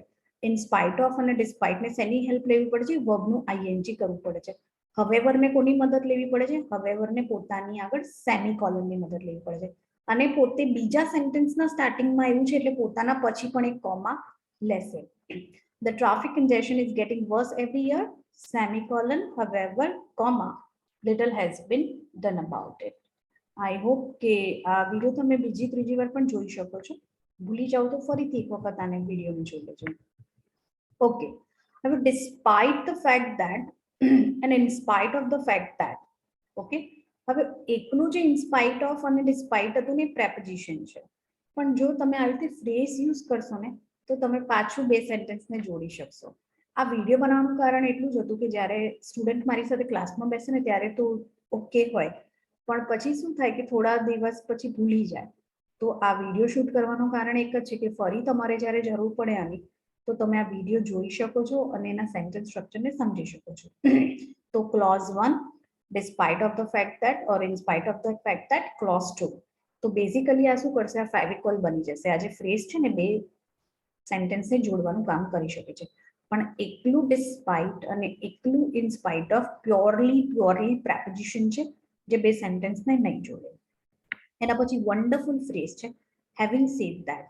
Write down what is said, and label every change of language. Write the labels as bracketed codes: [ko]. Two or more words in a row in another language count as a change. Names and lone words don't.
[en] in spite of [gu] અને ડિસ્પાઇટને શેની હેલ્પ લેવી પડે છે? વર્બનું આઈએનજી કરવું પડે છે. હવેવરને કોની મદદ લેવી પડે છે? હવેવરને પોતાની આગળ સેમિકોલનની મદદ લેવી પડે છે. અને પોતે બીજા સેન્ટેન્સના સ્ટાર્ટિંગમાં આવ્યું છે એટલે પોતાના પછી પણ એક કોમા લેશે. [en] The traffic congestion is getting worse every year, semicolon, however, comma. little has been done about it. I hope [gu] કે આ વિડીયો તમે બીજી ત્રીજી વાર પણ જોઈ શકો છો. ભૂલી જાઓ તો ફરીથી એક વખત આને વિડીયોને જોઈ લેજો. [en] ઓકે, હવે despite the fact that and in spite of the fact that, [gu] ઓકે, હવે એકનું જે [en] in spite of [gu] અને despite હતું ને preposition છે, પણ જો તમે આવી રીતે [en] phrase use [gu] કરશો ને તો તમે પાછું બે સેન્ટેન્સને જોડી શકશો. આ વિડીયો બનાવવાનું કારણ એટલું જ હતું કે જ્યારે સ્ટુડન્ટ મારી સાથે ક્લાસમાં બેસે ને ત્યારે તો ઓકે હોય, પણ પછી શું થાય કે થોડા દિવસ પછી ભૂલી જાય. તો આ વિડીયો શૂટ કરવાનું કારણ એક જ છે કે ફરી તમારે જ્યારે જરૂર પડે આની તો તમે આ વિડીયો જોઈ શકો છો અને એના [en] sentence structure [gu] સમજી શકો છો. [en] તો ક્લોઝ 1 despite of the fact that or in spite of the fact that, clause 2. [gu] તો બેઝિકલી આ શું કરશે, આ ફેવિકોલ બની જશે. આ જે ફ્રેઝ છે ને બે સેન્ટેન્સને જોડવાનું કામ કરી શકે છે, પણ એકલું ડિસ્પાઇટ અને એકલું [en] in spite of purely preposition [gu] છે જે બે સેન્ટેન્સને નહીં જોડે. એના પછી [en] wonderful phrase [gu] છે [en] having said that.